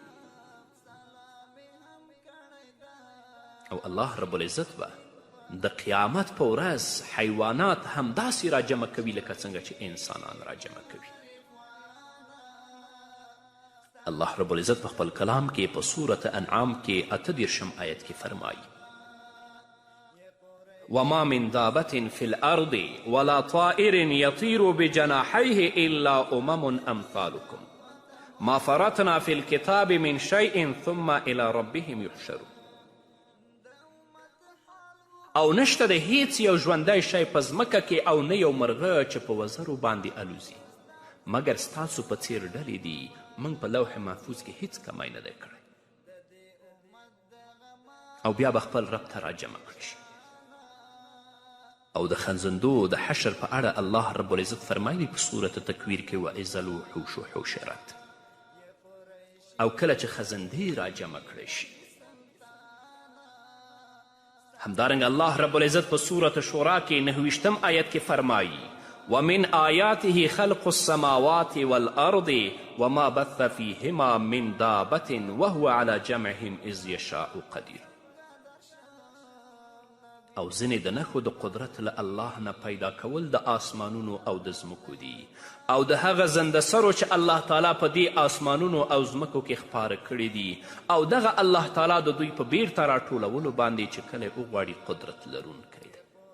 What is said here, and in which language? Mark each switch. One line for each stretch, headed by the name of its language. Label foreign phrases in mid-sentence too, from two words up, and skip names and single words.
Pashto: او الله رب العزت به د قیامت په ورځ حیوانات همداسې راجمع کوي لکه څنګه چې انسانان راجمع کوي. الله رب العزت په خپل کلام کې په صورت انعام کې 38 آیت کې فرمایي
Arabic: وما من دابة في الأرض ولا طائر يطير بجناحيه إلا أمثالكم ما فرطنا في الكتاب من شيء ثم إلى ربهم يحشرون.
Pashto: او نشته د هیڅ یو ژوندی شی په ځمکه کې او نه یو مرغه چې په وزرو باندې الوزي مګر ستاسو په څیر ډلې دي. موږ په لوح محفوظ کې هیڅ کمی نه دی کړی. او بیا به خپل رب ته راجمع کړی شي. او د خنزندو د حشر په اړه الله رب العزت فرمایي په صورت تکویر کې
Arabic: وإذا الوحوش حشرت.
Pashto: او کله چې خزندې راجمع کړی شي. همدارنګه الله رب العزت په صورت شورا کې 29 آیت کې فرمایي
Arabic: ومن آیاته خلق السماوات والأرض وما بث فيهما من دابة وهو على جمعهم إذ يشاء قدیر.
Pashto: او ځینې د نښو د قدرت له الله نه پیدا کول د آسمانونو او د ځمکو دي، او د هغه زنده سرو چې الله تعالی په دې آسمانونو او ځمکو کې خپاره کړي دي، او دغه الله تعالی د دوی په بیرته راټولولو باندې چې کله وغواړي قدرت لرونکی دی.